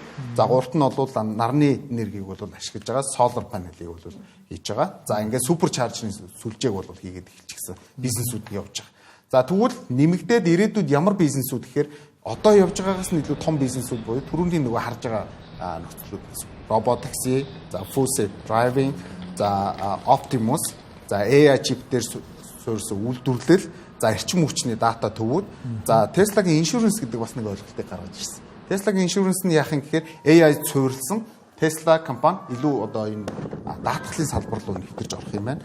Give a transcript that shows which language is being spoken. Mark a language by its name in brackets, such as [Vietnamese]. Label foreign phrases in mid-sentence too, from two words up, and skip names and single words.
[Mongolian] За гуравт нь бол нарны энергийг бол ашиглаж байгаа [English] solar panel- [Mongolian] ийг бол хийж байгаа. За ингээд супер чаржны сүлжээг бол хийгээд эхэлчихсэн бизнесүүд явж байгаа. За тэгвэл нэмэгдээд ирээдүйд ямар бизнесүүд гэхээр одоо явж байгаагаас нь илүү том бизнесүүд буюу түрүүний нөгөө харж байгаа нөхцлүүд гэсэн. Роботакси, за [English] full self driving, [Mongolian] за Optimus, за [English] AI chip [Mongolian] дээр суурьсан үйлдвэрлэл, за эрчим хүчний дата төвүүд, за Tesla-гийн insurance гэдэг бас нэг ойлголтыг гаргаж ирсэн. Tesla-гийн insurance нь яах юм гэхээр AI суурилсан Tesla компани илүү одоо энэ даатгалын салбар руу нэвтэрж орох юм байна.